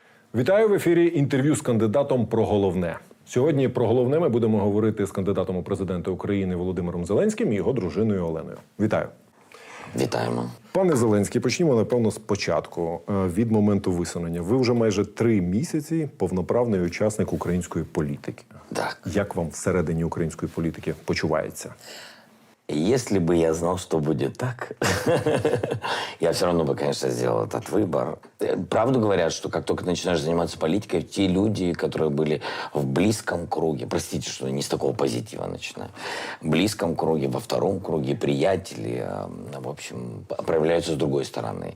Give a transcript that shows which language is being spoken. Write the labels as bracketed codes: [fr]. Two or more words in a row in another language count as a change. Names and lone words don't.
[uk] Вітаю в ефірі інтерв'ю з кандидатом про головне. Сьогодні про головне ми будемо говорити з кандидатом у президенти України Володимиром Зеленським і його дружиною Оленою. Вітаю. Вітаємо. Пане Зеленський, почнімо, напевно, спочатку, від моменту висунення. Ви вже майже 3 місяці повноправний учасник української політики. Так. Як вам всередині української політики почувається? [ru] Если бы я знал, что будет так, я все равно бы, конечно, сделал этот выбор. Правду говорят, что как только начинаешь заниматься политикой, те люди, которые были в близком круге, простите, что не с такого позитива начинаю, в близком круге, во втором круге, приятели, в общем, проявляются с другой стороны.